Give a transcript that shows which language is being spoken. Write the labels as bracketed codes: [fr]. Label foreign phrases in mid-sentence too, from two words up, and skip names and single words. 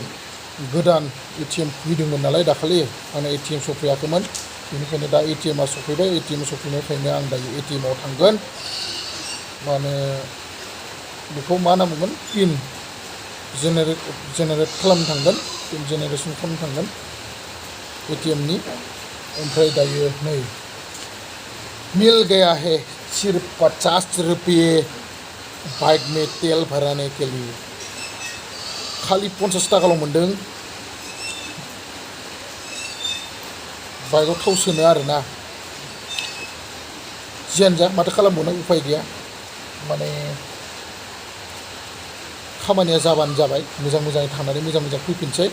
[brx] गोदान ATM फैदोंमोन नालाय दाखालि आंना ATM सफैयाखैमोन, बेनिखायनो दा ATMआ सफैबाय। ATM सफैनायखायनो आं दायो ATMआव थांगोन। माने बेखौ मा होनना बुंगोन, [en] PIN generate [brx] खालामनो थांगोन, [en] PIN generation [brx] खालामनो थांगोन ATMनि। ओमफ्राय दायो नै [hi] मिल गया है सिर्फ 50 रुपये बाइक में तेल भराने के लिए। [brx] खालि 50 थाखाल' मोनदों बाइकआव थाव सोनो आरोना। जियानो जा माथो खालामबावनो, उफाय गैया। माने खामानिया जाबानो जाबाय, मोजाङै थांनानै मोजां फैफिनसै।